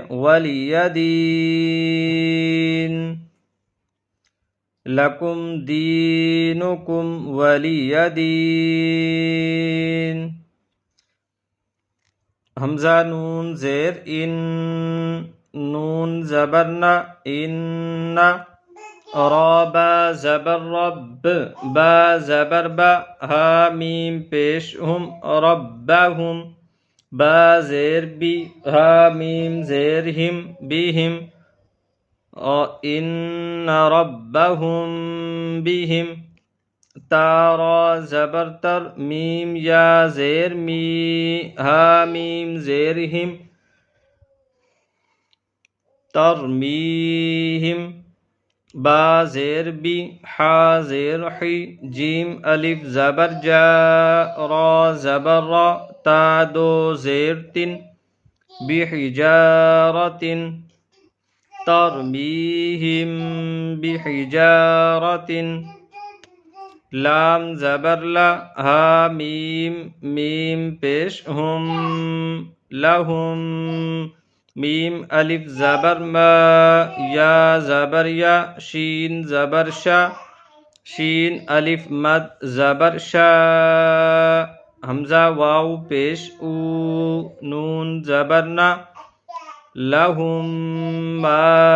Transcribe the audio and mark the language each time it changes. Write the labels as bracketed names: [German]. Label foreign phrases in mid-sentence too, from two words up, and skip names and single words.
[Arabic] ولیہ دین، لکم دینکم ولیہ دین، [Urdu] حمزہ نون زیر ان، نون زبر نہ، ان، را با زبر رب، با زبر با، ہا میم پیش ہم، ربہم، با زیر بی، ہا میم زیر ہم، بہم، [Arabic] ان ربہم بہم، [Urdu] تارا زبر تر، میم یا زیر می، ہا میم زیر ہم، ترمیہم، با زیر بی، حا زیر حی، جیم الف زبر جا، را زبر را، تا دو زیر تن، [Arabic] بحجارتن، ترمیہم بحجارتن، [Urdu] لام زبر لا، ہا میم، میم پیش ہم، لہم، میم الف زبر ما، یا زبر یا، شین زبر شا، شین الف مد زبر شا، حمزہ واو پیش او، نون زبر نا، [Arabic] لہم ما